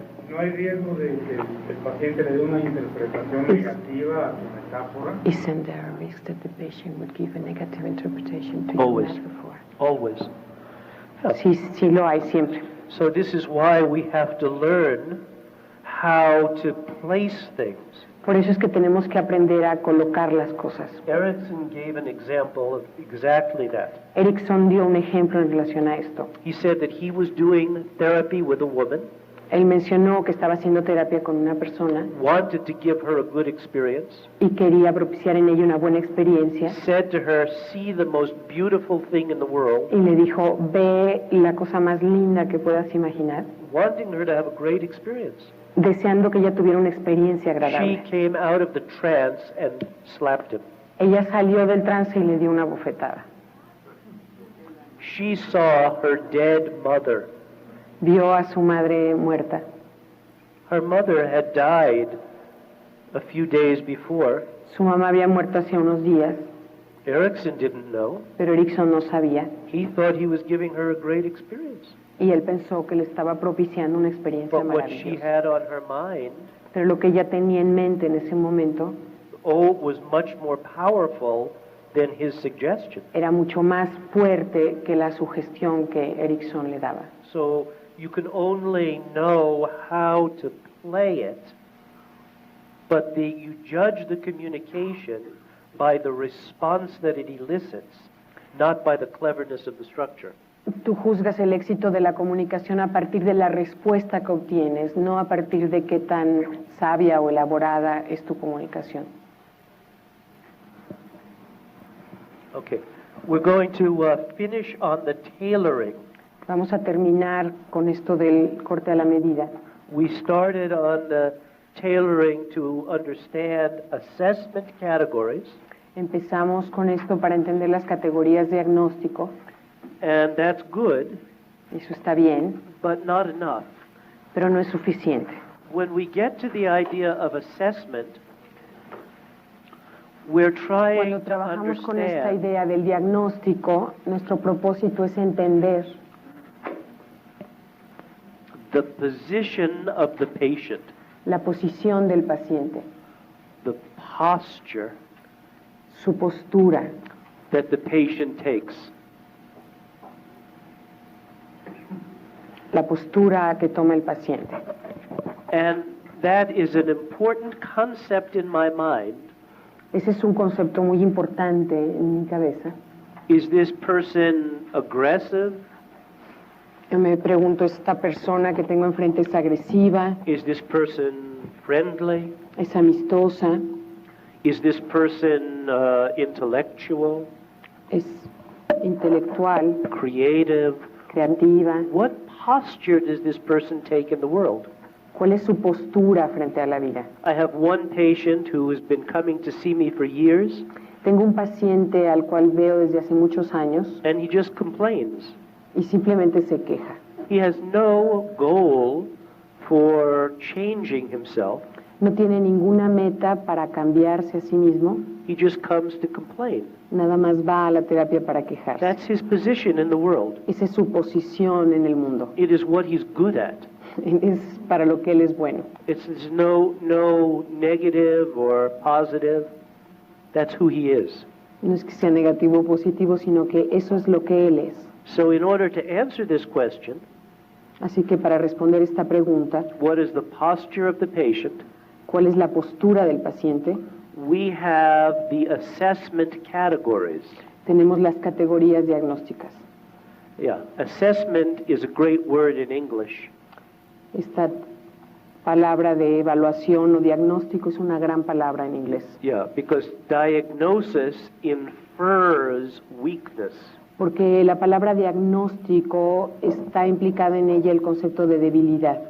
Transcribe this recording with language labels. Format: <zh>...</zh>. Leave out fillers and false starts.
<es>¿No hay riesgo de que el paciente le dé una interpretación negativa a su metáfora?</es> <en>Isn't there a risk that the patient would give a negative interpretation to Always. your metaphor? Always.</en> <es>Sí, sí lo hay siempre.</es> <en>So this is why we have to learn how to place things.</en> <es>Por eso es que tenemos que aprender a colocar las cosas.</es> <en>Erickson gave an example of exactly that.</en> <es>Erickson dio un ejemplo en relación a esto.</es> <en>He said that he was doing therapy with a woman,</en> <es>Él mencionó que estaba haciendo terapia con una persona</es> <en>wanted to give her a good experience,</en> <es>y quería propiciar en ella una buena experiencia</es> <en>said to her, see the most beautiful thing in the world,</en> <es>y le dijo, ve la cosa más linda que puedas imaginar,</es> <en>wanting her to have a great experience.</en> <es>deseando que ella tuviera una experiencia</es> <en>She</en> <es>agradable.</es> <en>came out of the trance and slapped him.</en> <es>Ella salió del trance y le dio una bofetada.</es> <en>She saw her dead mother.</en> <es>Vio a su madre muerta.</es> <en>Her mother had died a few days before.</en> <es>Su mamá había muerto hace unos días,</es> <en>Erickson didn't know.</en> <es>pero Erickson no sabía</es> <en>He thought he was giving her a great experience.</en> <es>y él pensó que le estaba propiciando una experiencia</es> <en>But what she</en> <es>maravillosa.</es> <en>had on her mind,</en> <es>Pero lo que ella tenía en mente en ese momento</es> <en>was much more powerful than his suggestion.</en> <es>era mucho más fuerte que la sugestión que Erickson le daba.</es> <en>So you can only know how to play it, but you judge the communication by the response that it elicits, not by the cleverness of the structure.</en> <es>Tú juzgas el éxito de la comunicación a partir de la respuesta que obtienes, no a partir de qué tan sabia o elaborada es tu comunicación.</es> <en>Okay, we're going to finish on the tailoring.</en> <es>Vamos a terminar con esto del corte a la medida.</es> <en>We started on the tailoring to understand assessment categories,</en> <es>Empezamos con esto para entender las categorías de diagnóstico.</es> <en>and that's good,</en> <es>Eso está bien,</es> <en>but not enough.</en> <es>pero no es suficiente.</es> <en>When we get to the idea of assessment, we're</en> <es>Cuando</es> <en>trying to</en> <es>trabajamos con esta</es> <en>understand</en> <es>idea del diagnóstico, nuestro propósito es entender</es> <en>the position of the patient,</en> <es>la posición del paciente,</es> <en>the posture</en> <es>su postura,</es> <en>that the patient takes.</en> <es>la postura que toma el paciente.</es> <en>And that is an important concept in my mind.</en> <es>Ese es un concepto muy importante en mi cabeza.</es> <en>Is this person aggressive?</en> <es>Yo me pregunto, ¿esta persona que tengo enfrente es agresiva?</es> <en>Is this person friendly?</en> <es>¿Es amistosa?</es> <en>Is this person intellectual,</en> <es>¿Es intelectual?</es> <en>creative?</en> <es>¿Creativa?</es> <en>What posture does this person take in the world?</en> <es>¿Cuál es su postura frente a la vida?</es> <en>I have one patient who has been coming to see me for years,</en> <es>Tengo un paciente al cual veo desde hace muchos años</es> <en>and he just complains.</en> <es>y simplemente se queja.</es> <en>He has no goal for changing himself.</en> <es>No tiene ninguna meta para cambiarse a sí mismo,</es> <en>He just comes to complain.</en> <es>nada más va a la terapia para quejarse.</es> <en>That's his position in the world.</en> <es>Esa es su posición en el mundo.</es> <en>It is what he's good at.</en> <es>Es para lo que él es bueno.</es> <en>It's no negative or positive. That's who he is.</en> <es>No es que sea negativo o positivo, sino que eso es lo que él es.</es> <en>So in order to answer this question,</en> <es>Así que para responder esta pregunta,</es> <en>what is the posture of the patient?</en> <es>¿cuál es la postura del paciente?</es> <en>We have the assessment categories.</en> <es>Tenemos las categorías diagnósticas.</es> <en>Yeah, assessment is a great word in English.</en> <es>Esta palabra de evaluación o diagnóstico es una gran palabra en inglés,</es> <en>Yeah, because diagnosis infers weakness.</en> <es>porque la palabra diagnóstico está implicada en ella el concepto de debilidad.</es>